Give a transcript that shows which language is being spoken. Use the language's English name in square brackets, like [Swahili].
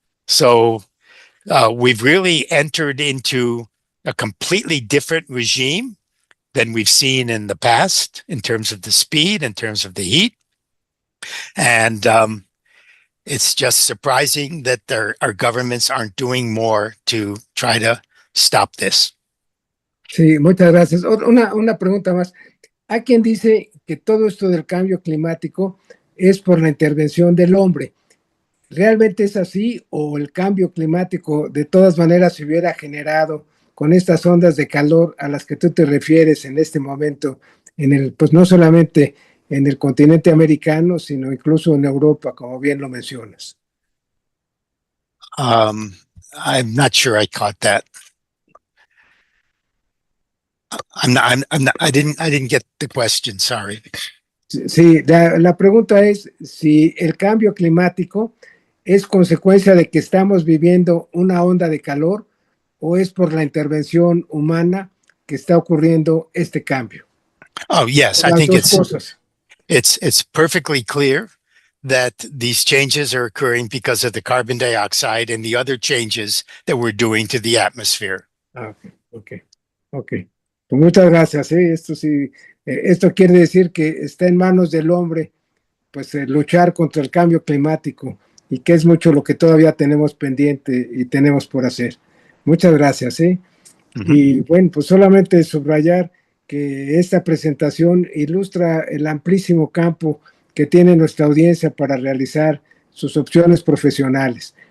[English] So we've really entered into a completely different regime than we've seen in the past in terms of the speed, in terms of the heat. And it's just surprising that our governments aren't doing more to try to stop this. [Spanish] Sí, muchas gracias. Una pregunta más. Hay quien dice que todo esto del cambio climático es por la intervención del hombre. ¿Realmente es así o el cambio climático de todas maneras se hubiera generado con estas ondas de calor a las que tú te refieres en este momento, pues no solamente en el continente americano, sino incluso en Europa, como bien lo mencionas? [English] I'm not sure I caught that. I didn't get the question, sorry. [Spanish] Sí, la pregunta es si el cambio climático es consecuencia de que estamos viviendo una onda de calor o es por la intervención humana que está ocurriendo este cambio. [English] Oh, yes, I think it's perfectly clear that these changes are occurring because of the carbon dioxide and the other changes that we're doing to the atmosphere. [Spanish] Okay. Pues muchas gracias. Esto sí, esto quiere decir que está en manos del hombre, pues luchar contra el cambio climático y que es mucho lo que todavía tenemos pendiente y tenemos por hacer. Muchas gracias. Y bueno, pues solamente subrayar que esta presentación ilustra el amplísimo campo que tiene nuestra audiencia para realizar sus opciones profesionales.